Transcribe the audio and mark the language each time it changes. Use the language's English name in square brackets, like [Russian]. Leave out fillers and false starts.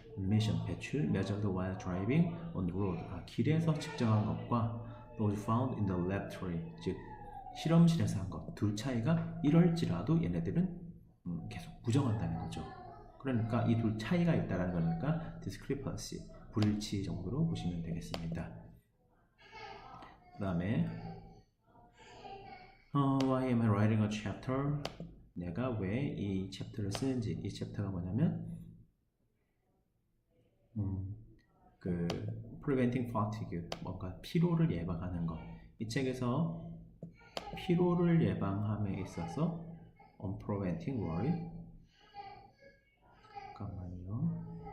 [Korean] emission, 배출, [English] measured while driving on the road, [Korean] 길에서 측정한 것과 [English] those found in the laboratory, [Korean] 즉 실험실에서 한 것, 둘 차이가 이럴지라도 얘네들은 계속 부정한다는 거죠. 그러니까 이 둘 차이가 있다는 거니까 discrepancy, 불일치 정도로 보시면 되겠습니다. [English] 그 다음에 Why am I writing a chapter? [Korean] 내가 왜 이 챕터를 쓰는지. 이 챕터가 뭐냐면 [English] preventing fatigue, [Korean] 뭔가 피로를 예방하는 것. 이 책에서 피로를 예방함에 있어서 [English] on preventing worry, [Korean] 잠깐만요.